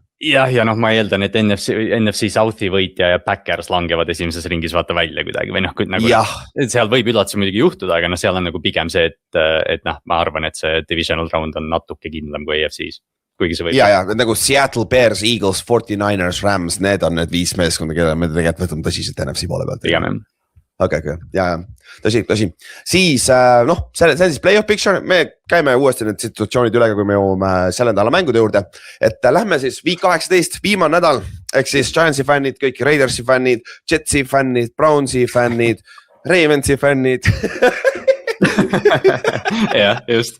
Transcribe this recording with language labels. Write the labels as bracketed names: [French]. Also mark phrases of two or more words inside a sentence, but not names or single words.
[Estonian] Ja ma eeldan, et NFC Southi võitja ja Packers langevad esimeses ringis vaata välja kuidagi või nagu seal võib üllatus muidugi juhtuda, aga seal on nagu pigem see, et ma arvan, et see [English] divisional round [Estonian] on natuke kindlam kui AFC-s. kuigi see võib. ja nagu Seattle Bears, Eagles, 49ers, Rams, need on need 5 meeskonda, kelle me tegelikult võtame tõsiselt NFC poole pealt. Pigem jah. okei, ja tõsi. Siis noh, see on siis [English] play-off picture, [Estonian] me käime uuesti need situatsioonid üle, kui me jõuame selle nädala mängude juurde. Et lähme siis week 18, viimane nädal, ehk siis Giantsi fännid, kõik Raidersi fännid, Jetsi fännid, Brownsi fännid, Ravensi fännid. jah, just.